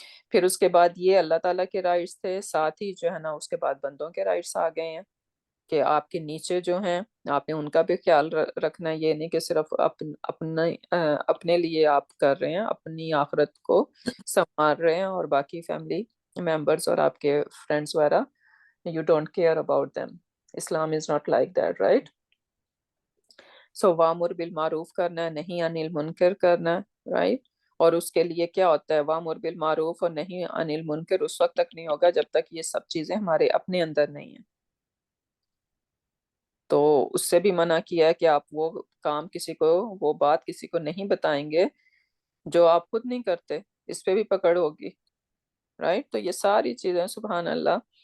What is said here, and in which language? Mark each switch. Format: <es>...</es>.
<ur>پھر اس کے بعد یہ اللہ تعالیٰ کے رائٹس تھے، ساتھ ہی جو ہے نا اس کے بعد بندوں کے رائٹس آ گئے ہیں کہ آپ کے نیچے جو ہیں آپ نے ان کا بھی خیال رکھنا ہے. یہ نہیں کہ صرف اپنے لیے آپ کر رہے ہیں، اپنی آخرت کو سنوار رہے ہیں، اور باقی فیملی ممبرس اور آپ کے فرینڈس وغیرہ</ur> <en>you don't care about them. Islam is not like that, right?</en> <ur>سو وامر بالمعروف کرنا ہے، نہیں عن المنکر کرنا ہے، رائٹ. اور اس کے لیے کیا ہوتا ہے؟ وامر بالمعروف اور نہیں عن المنکر اس وقت تک نہیں ہوگا جب تک یہ سب چیزیں ہمارے اپنے اندر نہیں ہیں. تو اس سے بھی منع کیا ہے کہ آپ وہ کام کسی کو، وہ بات کسی کو نہیں بتائیں گے جو آپ خود نہیں کرتے، اس پہ بھی پکڑ ہوگی، رائٹ. تو یہ ساری چیزیں سبحان اللہ</ur>